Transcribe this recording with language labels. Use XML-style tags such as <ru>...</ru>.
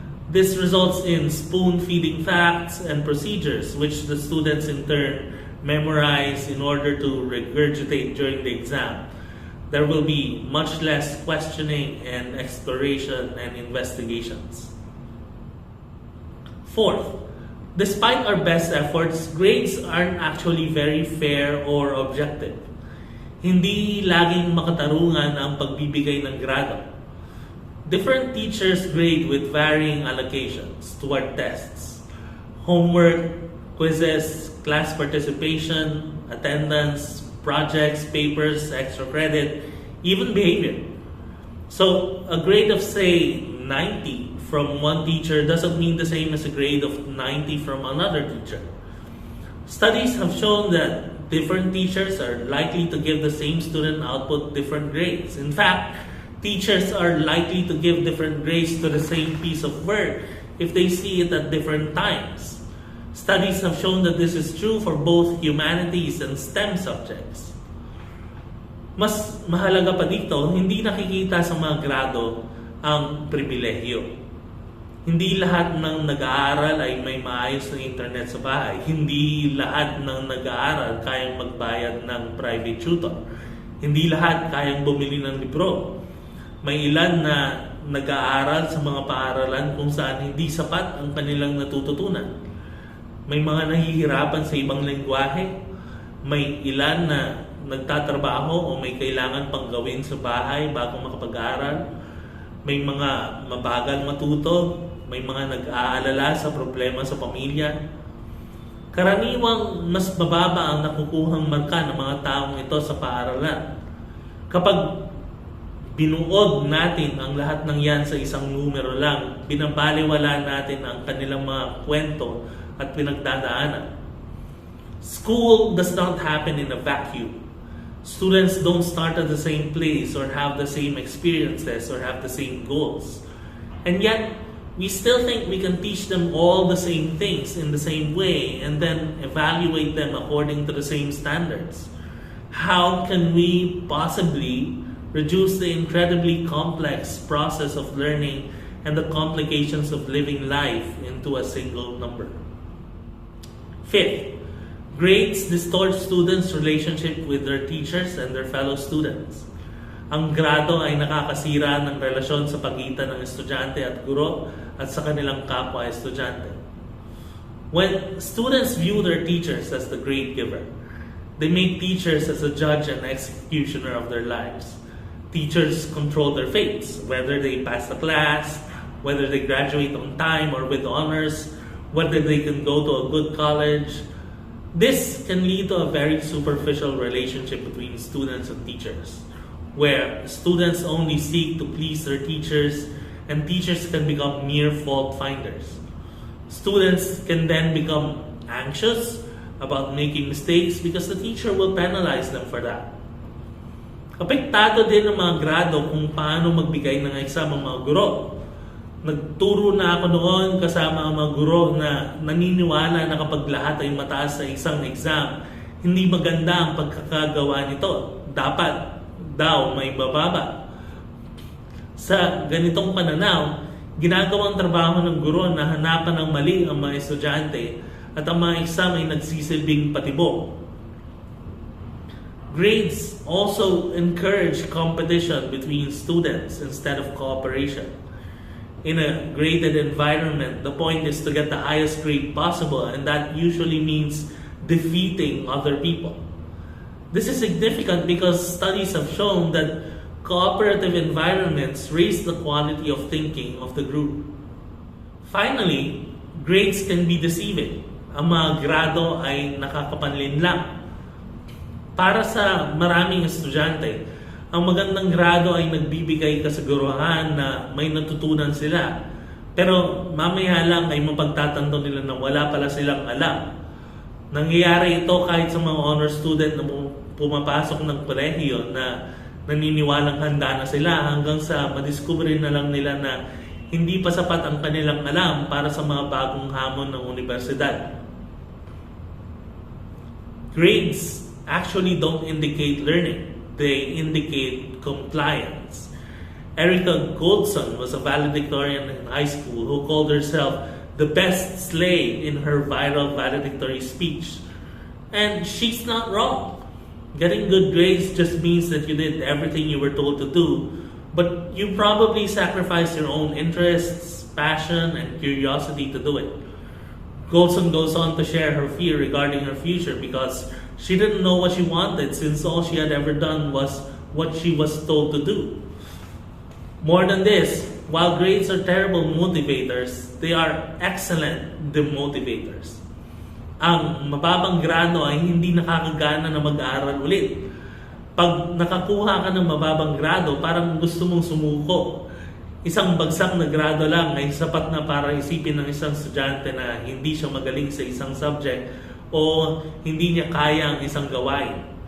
<en>This results in spoon-feeding facts and procedures, which the students in turn memorize in order to regurgitate during the exam. There will be much less questioning and exploration and investigations. Fourth, despite our best efforts, grades aren't actually very fair or objective.</en> <tl>Hindi laging makatarungan ang pagbibigay ng grado.</tl> <en>Different teachers grade with varying allocations toward tests, homework, quizzes, class participation, attendance, projects, papers, extra credit, even behavior. So a grade of, say, 90 from one teacher doesn't mean the same as a grade of 90 from another teacher. Studies have shown that different teachers are likely to give the same student output different grades. In fact, Teachers are likely to give different grades to the same piece of work if they see it at different times. Studies have shown that this is true for both humanities and STEM subjects.</en> <tl>Mas mahalaga pa dito, hindi nakikita sa mga grado ang pribilehyo. Hindi lahat ng nag-aaral ay may maayos na internet sa bahay. Hindi lahat ng nag-aaral kayang magbayad ng private tutor. Hindi lahat kayang bumili ng libro. May ilan na nag-aaral sa mga paaralan kung saan hindi sapat ang kanilang natututunan. May mga nahihirapan sa ibang lengguwahe. May ilan na nagtatrabaho o may kailangan pang gawin sa bahay bago makapag-aaral. May mga mabagal matuto. May mga nag-aalala sa problema sa pamilya. Karaniwang mas mababa ang nakukuhang marka ng mga taong ito sa paaralan. Kapag binuod natin ang lahat ng yan sa isang numero lang, binabaliwala natin ang kanilang mga kwento at pinagdadaanan.</tl> <en>School does not happen in a vacuum. Students don't start at the same place or have the same experiences or have the same goals. And yet, we still think we can teach them all the same things in the same way and then evaluate them according to the same standards. How can we possibly reduce the incredibly complex process of learning and the complications of living life into a single number? Fifth, grades distort students' relationship with their teachers and their fellow students.</en> <tl>Ang grado ay nakakasira ng relasyon sa pagitan ng estudyante at guro at sa kanilang kapwa estudyante.</tl> <en>When students view their teachers as the grade giver, they make teachers as a judge and executioner of their lives. Teachers control their fates, whether they pass the class, whether they graduate on time or with honors, whether they can go to a good college. This can lead to a very superficial relationship between students and teachers, where students only seek to please their teachers and teachers can become mere fault finders. Students can then become anxious about making mistakes because the teacher will penalize them for that.</en> <tl>Apektado din ng mga grado kung paano magbigay ng exam ang mga guro. Nagturo na ako noon kasama ang mga guro na naniniwala na kapag lahat ay mataas sa isang exam, hindi maganda ang pagkakagawa nito. Dapat daw may bababa. Sa ganitong pananaw, ginagawang trabaho ng guro na hanapan ng mali ang mga estudyante at ang mga exam ay nagsisilbing patibok.</tl> <en>Grades also encourage competition between students instead of cooperation. In a graded environment, the point is to get the highest grade possible, and that usually means defeating other people. This is significant because studies have shown that cooperative environments raise the quality of thinking of the group. Finally, grades can be deceiving.</en> <tl>Ang mga grado ay nakakapanlin lang. Para sa maraming estudyante, ang magandang grado ay nagbibigay kasiguruhan na may natutunan sila. Pero mamaya lang ay mapagtatanto nila na wala pala silang alam. Nangyayari ito kahit sa mga honor student na pumapasok ng kolehiyo na naniniwalang handa na sila hanggang sa madiskubre na lang nila na hindi pa sapat ang kanilang alam para sa mga bagong hamon ng universidad.</tl> <en>Grades actually don't indicate learning. They indicate compliance. Erica Goldson was a valedictorian in high school who called herself the best slave in her viral valedictory speech. And she's not wrong. Getting good grades just means that you did everything you were told to do, but you probably sacrificed your own interests, passion, and curiosity to do it. Goldson goes on to share her fear regarding her future because she didn't know what she wanted since all she had ever done was what she was told to do. More than this, while grades are terrible motivators, they are excellent demotivators.</en> <tl>Ang mababang grado ay hindi nakakagana na mag-aaral ulit. Pag nakakuha ka ng mababang grado, parang gusto mong sumuko. Isang bagsak na grado lang ay sapat na para isipin ng isang estudyante na hindi siya magaling sa isang subject o hindi niya kaya ang isang gawain.</tl>